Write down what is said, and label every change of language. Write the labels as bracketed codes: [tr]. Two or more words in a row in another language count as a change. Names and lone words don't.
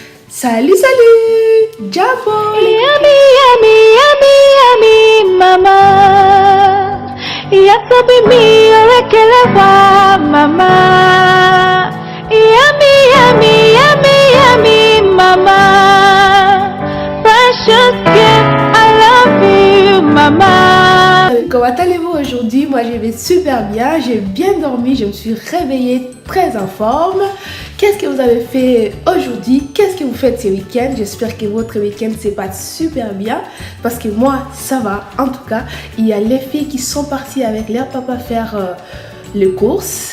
[fr] Salut, salut! Jabo! [en] Yummy, yummy, yummy, yummy, mama. Yasobi mi orekelewa, mama. Yummy, yummy, yummy, yummy, mama. Precious gift, I love you, mama. [fr] Comment allez-vous aujourd'hui? Moi je vais super bien, j'ai bien dormi, je me suis réveillée très en forme. Qu'est-ce que vous avez fait aujourd'hui? Qu'est-ce que vous faites ce week-end? J'espère que votre week-end se passe super bien parce que moi ça va. En tout cas, il y a les filles qui sont parties avec leur papa faire les courses.